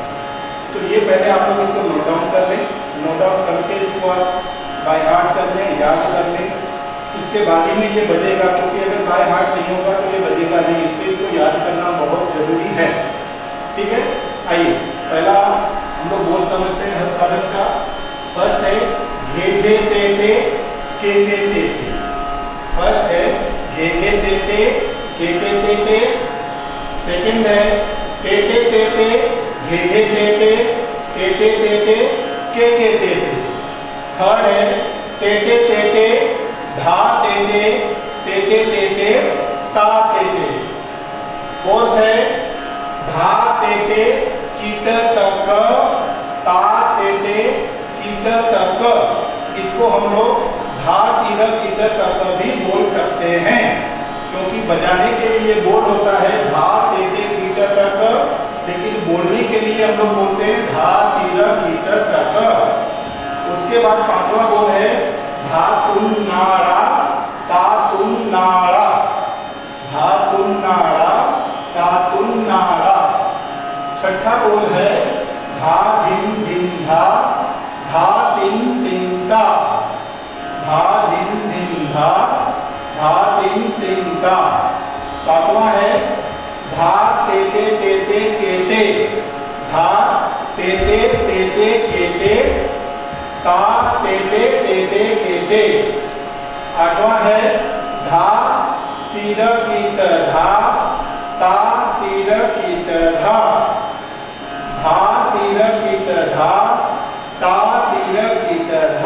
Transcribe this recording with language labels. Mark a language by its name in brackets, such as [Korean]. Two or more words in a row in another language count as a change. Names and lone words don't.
[Hindi] तो ये पहले आप लोग इसको [English] note down [Hindi] कर लें। [English] note down [Hindi] करके इसको आप [English] by heart [Hindi] कर लें, याद कर लें। इसके बाद ही में ये बजेगा, क्योंकि अगर [English] by heart [Hindi] नहीं होगा तो ये बजेगा नहीं, इसलिए इसको याद करना बहुत जरूरी है। ठीक है, आइए पहला हम लोग बोल समझते हैं हस्त साधन का। फर्स्ट है घे घे ते टे के ते टे। फर्स्ट है घे घे ते टे के ते। सेकंड है ते टे घे घे ते टे के ते। थर्ड है ते धा ते ता ते। फोर्थ है धा ते कीट तक ता ते कीट तक। इसको हम लोग धा तीर कीट तक भी बोल सकते हैं, क्योंकि बजाने के लिए बोल होता है धा ते कीट तक, लेकिन बोलने के लिए हम लोग बोलते हैं धा तीर कीट तक। उसके बाद 5वां बोल है धा तुम नाड़ा ता तुम नाड़ा। धा तुम नाड़ा ता तुम नाड़ा। छठा बोल है धा धिन धिन धा धा तिन तिन ता। धा धिन धिन धा धा तिन तिन ता। 7वां है धा ते केटे। धा ते केटे ता ते केटे। 8वां है धा तीर कीट धा ता तीर कीट धा। धा तीर कीट धा ता तीर कीट धा।